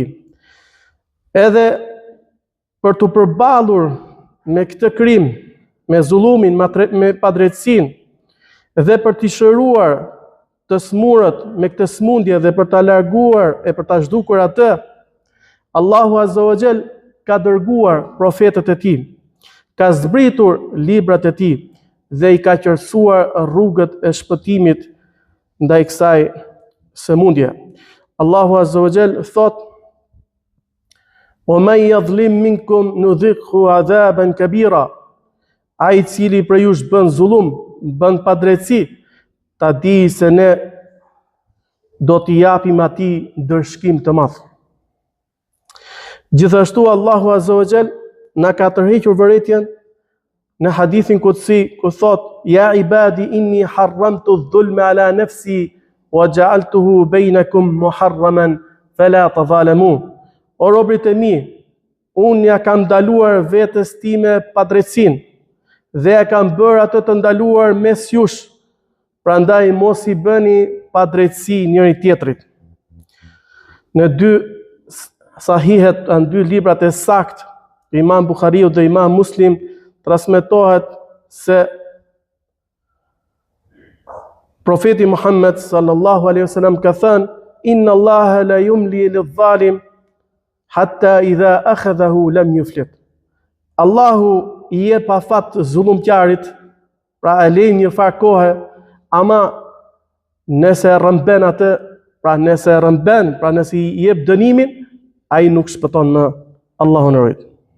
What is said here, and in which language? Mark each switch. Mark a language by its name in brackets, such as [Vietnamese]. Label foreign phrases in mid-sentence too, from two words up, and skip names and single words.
[Albanian] Edhe për të përballur me këtë krim, me zullumin, me padrejtësinë, dhe për t'i shëruar të smurët me këtë smundje dhe për ta larguar e për ta zhdukur atë, Allahu [Arabic] عز وجل [Albanian] ka dërguar profetët e Tij, ka zbritur librat e Tij dhe I ka qërësuar rrugët e shpëtimit ndaj kësaj sëmundje. Allahu [Arabic] عز وجل [Albanian] thot: [Arabic] "ومن يظلم منكم نذقه عذابا كبيرا." [Albanian] Ai I cili prej jush bën zullum, bën padrejtësi, ta di se ne do t'i japim atij ndërshkim të madh. Gjithashtu Allahu [Arabic] عز وجل [Albanian] na ka tërhequr vërejtjen në hadithin kutsi, ku thot: [Arabic] "يا عبادي إني حرمت الظلم على نفسي وجعلته بينكم محرما فلا تظالموا." [Albanian] O robrit e mi, unë ja kam ndaluar vetes time padrejtësinë dhe ja kam bërë atë të ndaluar mes jush, prandaj mos I bëni padrejtësi njëri tjetrit. Në dy sahihet, në dy librat e saktë, Imam Buhariu dhe Imam Muslim, transmetohet se profeti Muhammed [Arabic] صلى الله عليه وسلم [Albanian] ka thënë: [Arabic] "إن الله ليملي للظالم حتى إذا أخذه لم يفلته. [Albanian] Allahu i jep afat zullumqarit, pra e lejnë një farë kohë, ama nëse rëmben atë, pra nëse i jep dënimin, ai nuk shpëton më. Allahu na rrit.